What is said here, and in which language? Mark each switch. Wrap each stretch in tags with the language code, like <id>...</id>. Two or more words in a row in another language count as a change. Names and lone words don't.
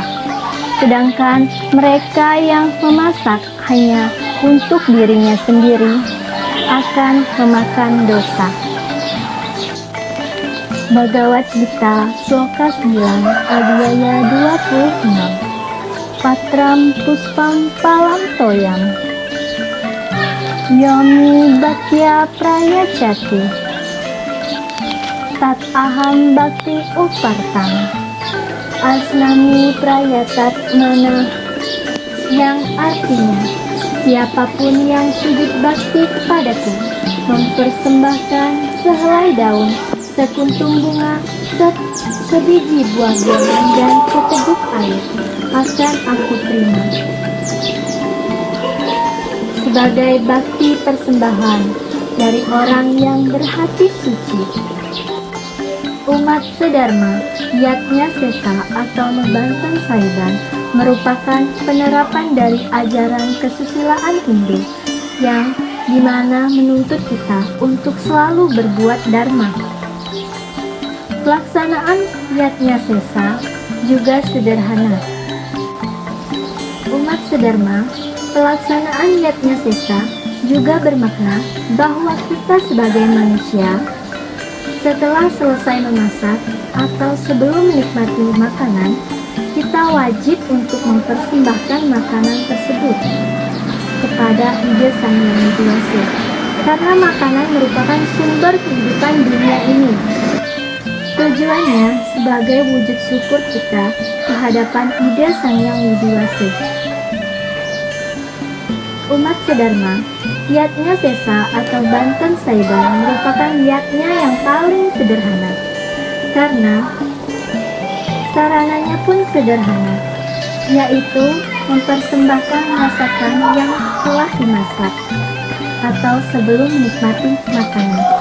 <id>Sedangkan mereka yang memasak hanya untuk dirinya sendiri akan memakan dosa. Bhagavad Gita Sloka 9 Adhyaya 26.</id> <sa>Patram Puspam Palam Toyam Yomi Bhakya Prayachati Tat Aham Bhakti Upartam Asnami Prayatat Mana,</sa> <id>yang artinya siapapun yang sujud bakti kepadaku mempersembahkan sehelai daun, sekuntum bunga, sebiji buah jangan dan seteguk air, akan aku terima sebagai bakti persembahan dari orang yang berhati suci. Umat sedharma, yatnya sesa atau membanten saiban merupakan penerapan dari ajaran kesusilaan Hindu yang dimana menuntut kita untuk selalu berbuat dharma. Pelaksanaan yatnya sesa juga sederhana. Umat sedharma, pelaksanaan yatnya sesa juga bermakna bahwa kita sebagai manusia setelah selesai memasak atau sebelum menikmati makanan, kita wajib untuk mempersembahkan makanan tersebut kepada Ide Sang Yang Widiwase, karena makanan merupakan sumber kehidupan dunia ini. Tujuannya sebagai wujud syukur kita ke hadapan ide Sang Hyang Widiwasi. Umat sedharma, yatnya sesa atau Banten Saiban merupakan yatnya yang paling sederhana, karena sarananya pun sederhana, yaitu mempersembahkan masakan yang telah dimasak atau sebelum menikmati makanan.</id>